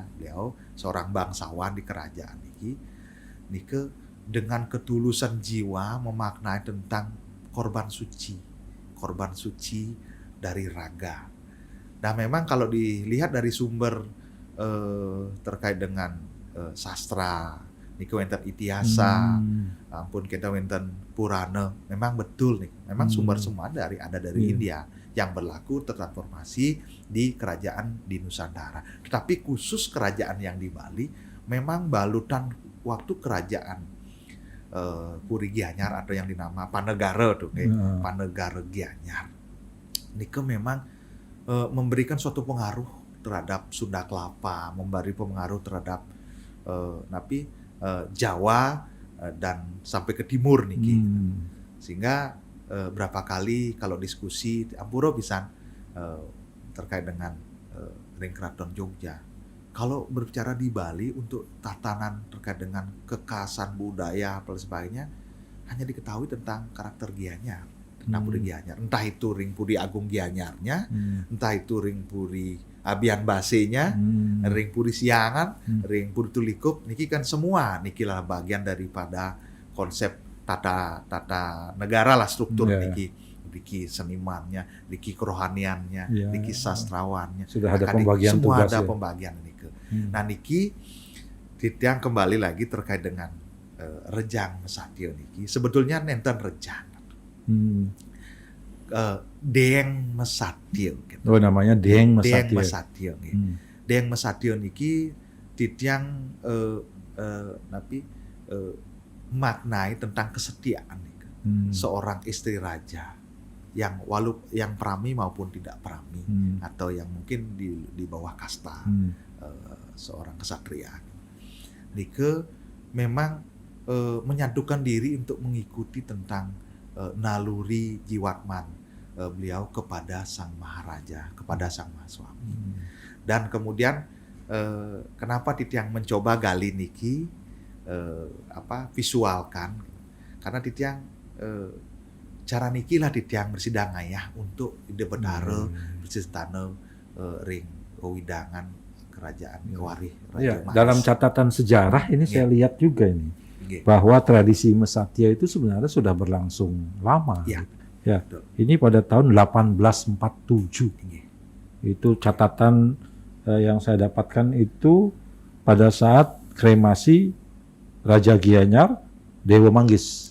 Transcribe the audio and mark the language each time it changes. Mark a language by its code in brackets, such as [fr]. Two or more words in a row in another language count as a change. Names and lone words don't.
[id] Beliau seorang bangsawan di kerajaan niki dengan ketulusan jiwa memaknai tentang korban suci dari raga. Nah memang kalau dilihat dari sumber terkait dengan sastra, niki wonten Itiasa, ampun kita wonten Purana, memang betul nih. Memang sumber semua ada dari India yang berlaku tertransformasi di kerajaan di Nusantara. Tetapi khusus kerajaan yang di Bali memang balutan waktu kerajaan Puri Gianyar atau yang dinama Panegara tuh, Panegara Gianyar. Niki memang memberikan suatu pengaruh terhadap Sunda Kelapa, memberi pengaruh terhadap Jawa dan sampai ke timur niki. Sehingga berapa kali kalau diskusi [ban] ampura pisan [id] terkait dengan Ring Kraton Jogja. Kalau berbicara di Bali untuk tatanan terkait dengan kekhasan budaya dan sebagainya hanya diketahui tentang karakter Gianyar. Puri Gianyar. Entah itu Ring Puri Agung Gianyarnya, entah itu Ring Puri Abian Basenya, Ring Puri Siangan, Ring Puri Tulikup, niki kan semua niki lah bagian daripada konsep tata negara lah, struktur niki senimannya, niki kerohaniannya, niki sastrawannya. Sudah ada pembagian semua tugas, ada pembagian niki. Nah niki yang kembali lagi terkait dengan Rejang Mesatio niki, sebetulnya nenten rejang. Deng Mesatio gitu. Oh namanya Deng Mesatio. Deng Mesatio gitu. Deng Mesatio niki titiang maknai tentang kesetiaan nih. Seorang istri raja yang yang prami maupun tidak prami atau yang mungkin di bawah kasta seorang kesatria. Nike memang menyatukan diri untuk mengikuti tentang naluri jiwatman beliau kepada sang maharaja, kepada sang mahaswami. Dan kemudian kenapa Titiang mencoba gali niki visualkan, karena Titiang cara niki lah Titiang bersidang ayah untuk ide bedare bersistane ring kewidangan kerajaan Kewarih Raja Mas. Dalam catatan sejarah ini saya lihat juga ini bahwa tradisi Mesatio itu sebenarnya sudah berlangsung lama. Ya. Ini pada tahun 1847. Itu catatan yang saya dapatkan itu pada saat kremasi Raja Gianyar Dewa Manggis.